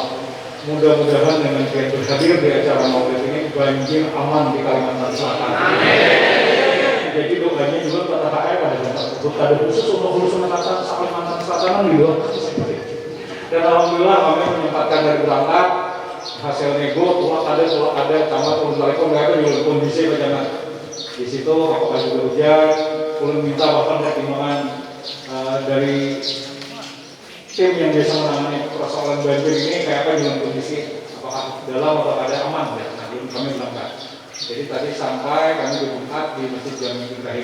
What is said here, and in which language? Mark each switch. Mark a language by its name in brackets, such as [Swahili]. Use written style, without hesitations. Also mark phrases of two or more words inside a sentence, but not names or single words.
[Indonesian] Mudah-mudahan dengan kita hadir di acara maulid ini banjir aman di Kalimantan Selatan. Jadi doanya juga pada HM ada khusus untuk Hulu Sungai Selatan, Kalimantan Selatan gitu. Dan alhamdulillah kami menyempatkan dari berangkat. Hasil nego, tulak ada, camat, ulun balik nggak ada di kondisi bencana. Di situ apakah juga hujan, ulun minta bahkan pertimbangan dari tim yang biasa menangani persoalan banjir ini kayak apa dengan kondisi, apakah dalam atau ada aman ya. Nah, belum kami berangkat. Jadi tadi sampai kami berangkat di Masjid Jami Ibrahim.